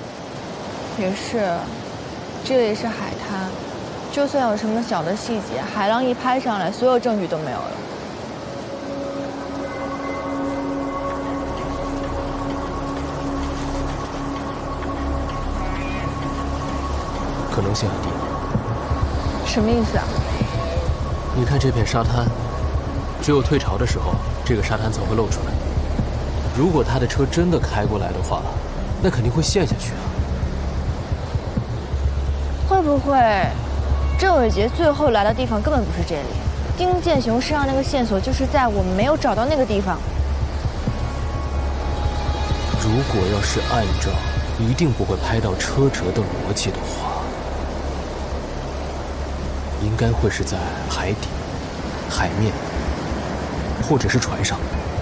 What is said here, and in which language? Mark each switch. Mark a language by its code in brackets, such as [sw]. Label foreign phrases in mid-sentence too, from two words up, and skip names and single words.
[zh] 也是，這裡是海灘，就算有什麼小的細節，海浪一拍上來，所有證據都沒有了。可能性很低。什麼意思啊？你看這片沙灘，只有退潮的時候，這個沙灘才會露出來。如果他的車真的開過來的話，那肯定會陷下去啊。會不會鄭偉傑最後來的地方根本不是這裡？丁建雄身上那個線索就是在我們沒有找到那個地方。如果要是按照一定不會拍到車辙的邏輯的話，應該會是在海底、海面，或者是船上。